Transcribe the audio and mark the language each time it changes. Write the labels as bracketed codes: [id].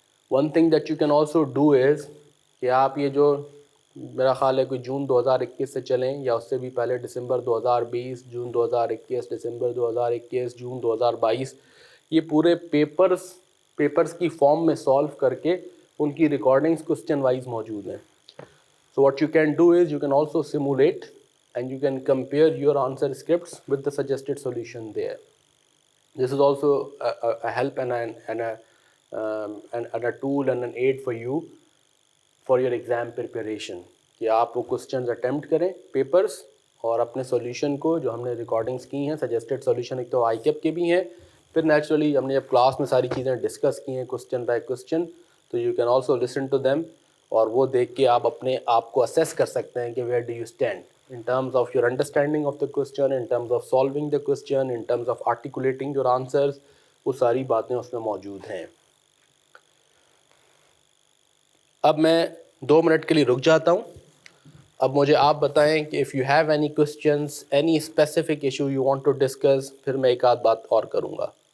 [en] one thing that you can also do is [ur] کہ آپ یہ جو میرا خیال ہے کوئی جون 2021 سے چلیں یا اس سے بھی پہلے دسمبر 2020, جون 2021, دسمبر 2021, جون 2022, یہ پورے پیپرز کی فارم میں سالو کر کے ان کی ریکارڈنگز کوسچن وائز موجود ہیں. [en] So what you can do is you can also simulate and you can compare your answer scripts with the suggested solution there. This is also a help and a tool and an aid for you for your exam preparation [ur] کہ آپ وہ questions attempt کریں papers, اور اپنے solution کو جو ہم نے recordings کی ہیں suggested solution, ایک تو ICAP کے بھی ہیں, پھر naturally ہم نے جب کلاس میں ساری چیزیں ڈسکس کی ہیں [en] question by question, تو you can also listen to them, [ur] اور وہ دیکھ کے آپ اپنے آپ کو assess کر سکتے ہیں کہ [en] where do you stand in terms of your understanding of the question, in terms of solving the question, in terms of articulating your answers. [ur] وہ ساری باتیں اس میں موجود ہیں. اب میں 2 منٹ کے لیے رک جاتا ہوں. اب مجھے آپ بتائیں کہ [en] if you have any questions, any specific issue you want to discuss, [ur] پھر میں ایک آدھ بات اور کروں گا.